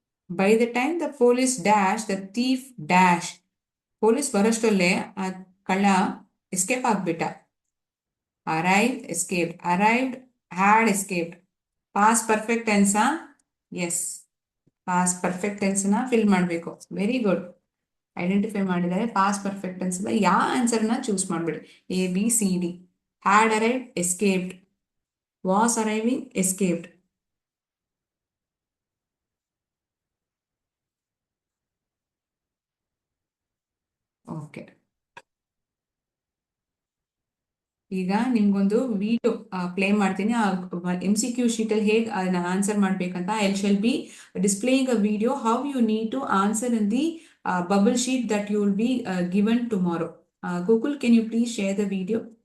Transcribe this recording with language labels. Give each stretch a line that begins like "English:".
English: By the time the police dash, the thief dash.
Kannada: Police ಬರೋಷ್ಟರಲ್ಲೇ ಆ ಕಳ್ಳ escape ಆಗ್ಬಿಟ್ಟ.
English: Arrived, escaped. Arrived, had escaped.
Kannada: Pass perfect ಟೆನ್ಸಾ? S, pass perfect ಟೆನ್ಸ್ನ fill ಮಾಡಬೇಕು. Very good, identify ಮಾಡಿದರೆ pass perfect tense ಯಾವ ಆನ್ಸರ್ನ choose ಮಾಡಬೇಡಿ.
English: A B C D. Had arrived, escaped. Was arriving, escaped.
Kannada: Okay, ಈಗ ನಿಮ್ಗೊಂದು video play ಮಾಡ್ತೀನಿ. MCQ ಶೀಟಲ್ಲಿ ಹೇಗೆ answer ಮಾಡ್ಬೇಕಂತ.
English: I shall be displaying a video how you need to answer in the bubble sheet that you will be given tomorrow. Gokul, can you please share the video?